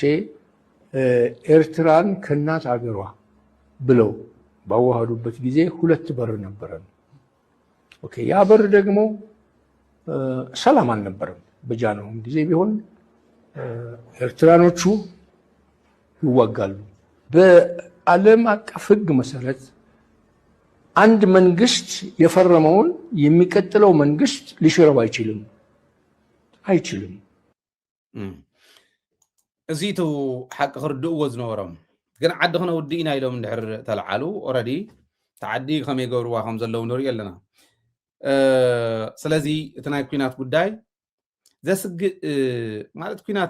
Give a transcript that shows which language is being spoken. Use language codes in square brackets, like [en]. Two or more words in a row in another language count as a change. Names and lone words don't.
[am] ኤርትራን ከእናት አገሯ ብለው ባዋሃዱበት ጊዜ 2 በር ነበረን። ኦኬ፣ ያ በር ደግሞ ሰላም አልነበረም። በጃንሆም ጊዜ ቢሆን ኤርትራኖቹ ይዋጋሉ። በዓለም አቀፍ ሕግ መሰረት አንድ መንግስት የፈረመውን የሚቀጥለው መንግስት ሊሽረው አይችልም። [ti] እዚቱ ሓቂ ክርድእዎ ዝነበሮም ግን ዓዲ ክነውድእና ኢሎም እንድሕር ተለዓሉ ኦረዲ ተዓዲ ከመይ ገብርዋ ከም ዘለዉ ንሪኦ ኣለና። ስለዚ እቲ ናይ ኩናት ጉዳይ ዘስግእ ማለት ኩናት